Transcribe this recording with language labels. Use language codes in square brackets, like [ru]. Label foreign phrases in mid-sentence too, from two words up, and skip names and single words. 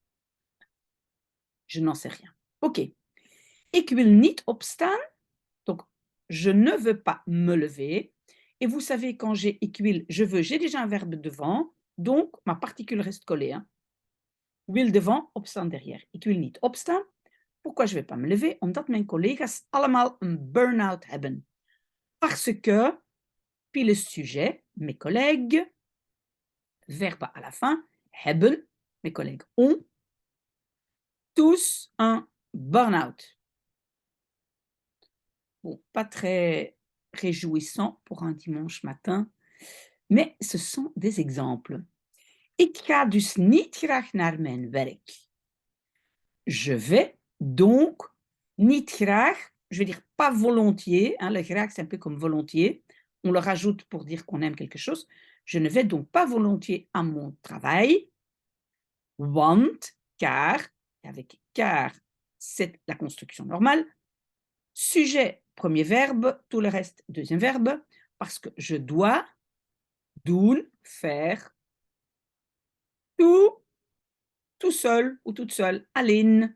[fr] Je n'en sais rien. [nl] OK. Ik wil niet opstaan, [fr] donc je ne veux pas me lever. Et vous savez, quand j'ai [nl] ik wil, [fr] je veux, j'ai déjà un verbe devant, donc ma particule reste collée. Hein. Wil devant, opstaan derrière. [nl] Ik wil niet opstaan. [fr] Pourquoi je ne vais pas me lever? [nl] Omdat mijn collega's allemaal een burn-out hebben. [fr] Parce que, puis le sujet, mes collègues, verbe à la fin, hebben, mes collègues ont, tous un burn-out. Bon, pas très réjouissant pour un dimanche matin, mais ce sont des exemples. [nl] Ik ga dus niet graag naar mijn werk. [fr] Je vais donc [nl] niet graag, [fr] je vais dire pas volontiers, hein, le graag c'est un peu comme volontiers, on le rajoute pour dire qu'on aime quelque chose. Je ne vais donc pas volontiers à mon travail, want, car, et avec car, c'est la construction normale. Sujet, premier verbe, tout le reste, deuxième verbe, parce que je dois, doen, faire, tout seul ou toute seule, alleen.